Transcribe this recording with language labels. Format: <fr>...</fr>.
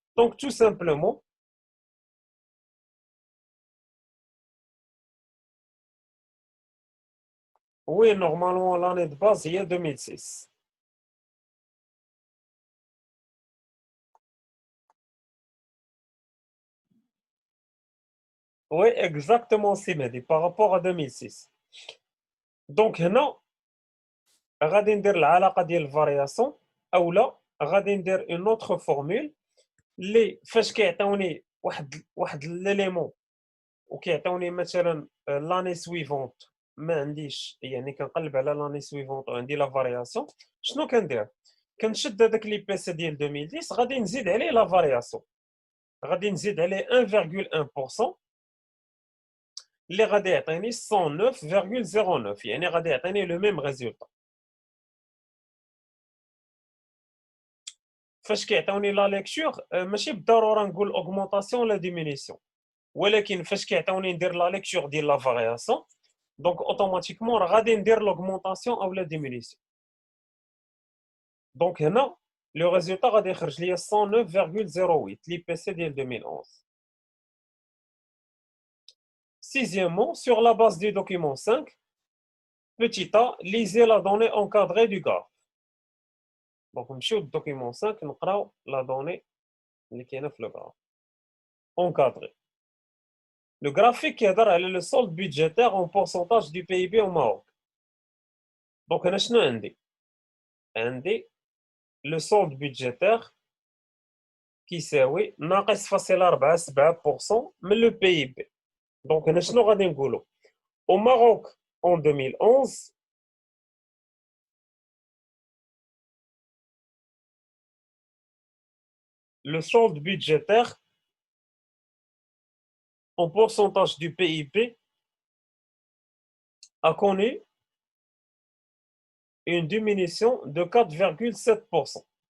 <fr>Donc, tout simplement, oui, normalement, l'année de base, il y a 2006. Oui, exactement, Simedi, par rapport à 2006.</fr> <ar>Donc, هنا غادي ندير العلاقة ديال الفارياسيون أولا غادي ندير اون اوتر فورمول اللي فاش كيعطيوني واحد ليليمون وكيعطيوني مثلا لاني سويفونت ما عنديش، يعني كنقلب على لاني سويفونت وعندي لا فارياسيون، شنو كندير؟ كنشد هذاك لي بي سي ديال 2010 غادي نزيد عليه لا فارياسيون، غادي نزيد عليه 1.1% اللي غادي يعطيني 109.09، يعني غادي يعطيني لو ميم ريزولطا. فاش كيعطيوني لا ليكتور ماشي بالضروره نقول اوغمونطاسيون ولا ديمينيسيون، ولكن فاش كيعطيوني ندير لا ليكتور ديال لا فارياسيون دونك اوتوماتيكمون راه غادي ندير لوغمونطاسيون او لا ديمينيسيون. دونك هنا لو ريزولطا غادي يخرج ليا 109.08 لي بي سي ديال 2011.</ar> <fr>Sixièmement, sur la base du document 5, petit a, lisez la donnée encadrée du graphe.</fr> <ar>Donc, نمشيو document 5 نقراو la donnée اللي كاينه في le graphe. Encadré. Le graphique كيهضر على le solde budgétaire en pourcentage du PIB au Maroc. Donc, هنا شنو عندي؟ عندي le solde budgétaire كيساوي ناقص فاصل 4.7% من le PIB.</ar> <fr>Donc,</fr> <ar>هنا شنو غادي نقولوا؟</ar> <fr>Au Maroc, en 2011, le solde budgétaire en pourcentage du PIB a connu une diminution de 4.7%.</fr>